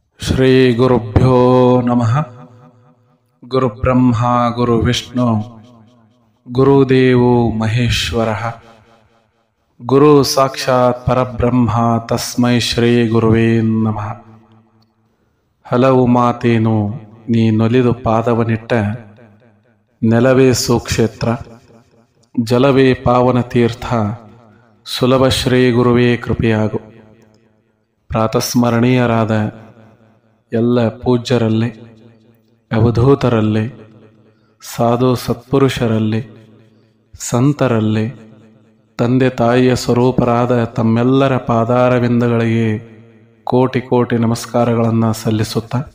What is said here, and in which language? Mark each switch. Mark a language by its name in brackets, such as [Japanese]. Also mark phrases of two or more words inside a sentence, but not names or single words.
[Sanskrit] ಶ್ರೀ ಗುರುಭ್ಯೋ ನಮಃ. ಗುರುಬ್ರಹ್ಮ ಗುರುವಿಷ್ಣು ಗುರುದೇವೋ ಮಹೇಶ್ವರಃ. ಗುರು ಸಾಕ್ಷಾತ್ ಪರಬ್ರಹ್ಮ ತಸ್ಮೈ ಶ್ರೀ ಗುರುವೇ ನಮಃ. [Kannada] ಹಲವು ಮಾತೇನು ನೀ ನೊಲಿದು ಪಾದವನಿಟ್ಟ ನೆಲವೇ ಸುಕ್ಷೇತ್ರ, ಜಲವೇ ಪಾವನ ತೀರ್ಥ, ಸುಲಭ ಶ್ರೀ ಗುರುವೇ ಕೃಪೆಯಾಗು. ಪ್ರಾತಸ್ಮರಣೀಯರಾದ ಎಲ್ಲ ಪೂಜ್ಯರಲ್ಲಿ, ಅವಧೂತರಲ್ಲಿ, ಸಾಧು ಸತ್ಪುರುಷರಲ್ಲಿ, ಸಂತರಲ್ಲಿ, ತಂದೆ ತಾಯಿಯ ಸ್ವರೂಪರಾದ ತಮ್ಮೆಲ್ಲರ ಪಾದಾರವಿಂದಗಳಿಗೆ ಕೋಟಿ ಕೋಟಿ ನಮಸ್ಕಾರಗಳನ್ನು ಸಲ್ಲಿಸುತ್ತಾ,